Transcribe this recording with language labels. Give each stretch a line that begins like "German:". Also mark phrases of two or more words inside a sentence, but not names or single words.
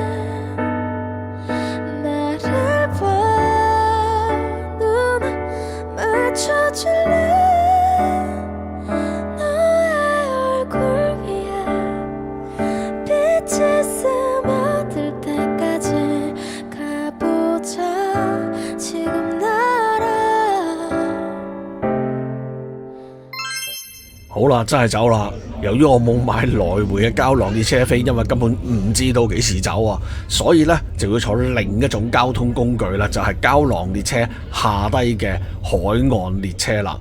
Korean: 나를 봐, 눈 맞춰줄래. 너의 얼굴 위에 빛이 스며들 때까지 가보자. 지금 나랑
Cantonese: 好啦，真係走啦。由於我冇買來回嘅膠囊列車飛，因為根本唔知道幾時走啊，所以呢就要坐另一種交通工具啦，就係膠囊列車下低嘅海岸列車啦。